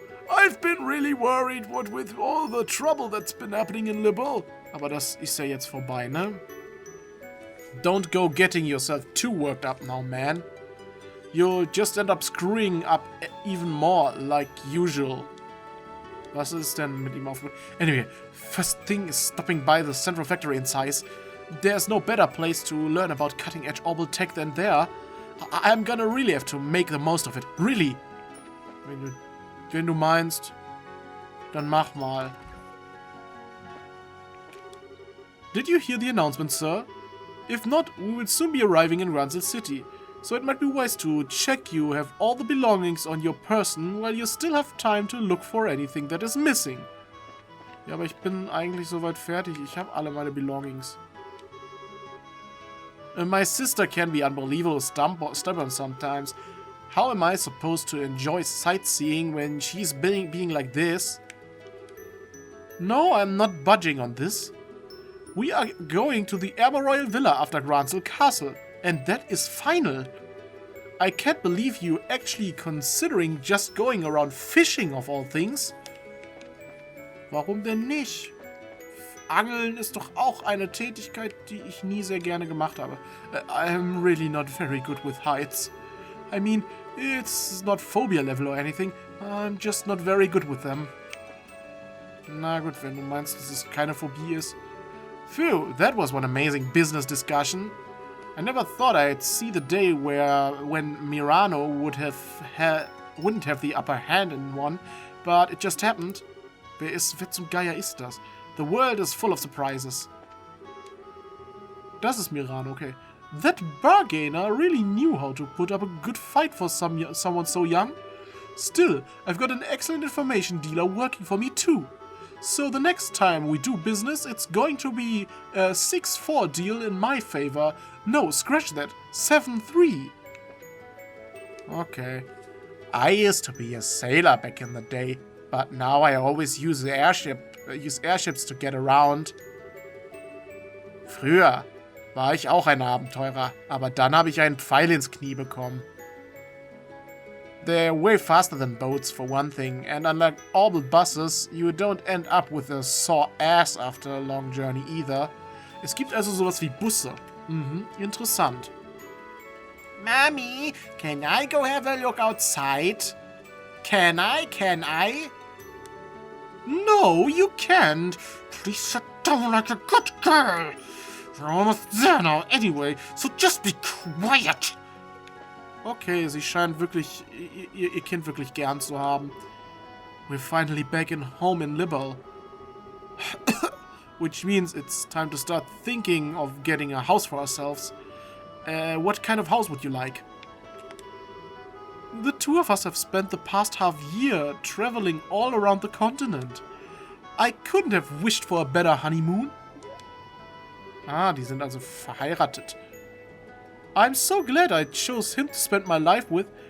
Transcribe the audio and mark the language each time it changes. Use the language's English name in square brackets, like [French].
[English] I've been really worried what with all the trouble that's been happening in Liberal. [German] Aber das ist ja jetzt vorbei, ne? [English] Don't go getting yourself too worked up now, man. You'll just end up screwing up even more, like usual. [German] Was ist denn mit ihm aufgehört? [English] Anyway, first thing is stopping by the central factory in Size. There's no better place to learn about cutting-edge orbital tech than there. I'm gonna really have to make the most of it. Really. [German] Wenn du meinst, dann mach mal. [English] Did you hear the announcement, sir? If not, we will soon be arriving in Ransel City. So it might be wise to check you have all the belongings on your person while you still have time to look for anything that is missing. [German] Ja, aber ich bin eigentlich soweit fertig. Ich habe alle meine belongings. [English] My sister can be unbelievably stubborn sometimes. How am I supposed to enjoy sightseeing when she's being like this? No, I'm not budging on this. We are going to the Royal Villa after Gransel Castle, and that is final. I can't believe you actually considering just going around fishing of all things. [German] Warum denn nicht? Angeln ist doch auch eine Tätigkeit, die ich nie sehr gerne gemacht habe. [English] I'm really not very good with heights. I mean, it's not phobia level or anything. I'm just not very good with them. [German] Na gut, wenn du meinst, dass es keine Phobie ist. [English] Phew, that was one amazing business discussion. I never thought I'd see the day when Mirano wouldn't have the upper hand in one, but it just happened. [German] Wer zum Geier ist das? [English] The world is full of surprises. [German] Das ist Mirano, okay. [English] That bargainer really knew how to put up a good fight for someone so young. Still, I've got an excellent information dealer working for me too. So the next time we do business, it's going to be a 6-4 deal in my favor. No, scratch that. 7-3. Okay. I used to be a sailor back in the day, but now I always use airships to get around. [German] Früher war ich auch ein Abenteurer, aber dann habe ich einen Pfeil ins Knie bekommen. [English] They're way faster than boats, for one thing, and unlike all the buses, you don't end up with a sore ass after a long journey either. [German] Es gibt also sowas wie Busse. Interessant. [English] Mommy, can I go have a look outside? Can I? No, you can't. Please sit down like a good girl. You're almost there now anyway, so just be quiet. [German] Okay, sie scheint wirklich ihr Kind wirklich gern zu haben. [English] We're finally back home in Libel. Which means it's time to start thinking of getting a house for ourselves. What kind of house would you like? The two of us have spent the past half year traveling all around the continent. I couldn't have wished for a better honeymoon. [German] Ah, die sind also verheiratet. [English] I'm so glad I chose him to spend my life with.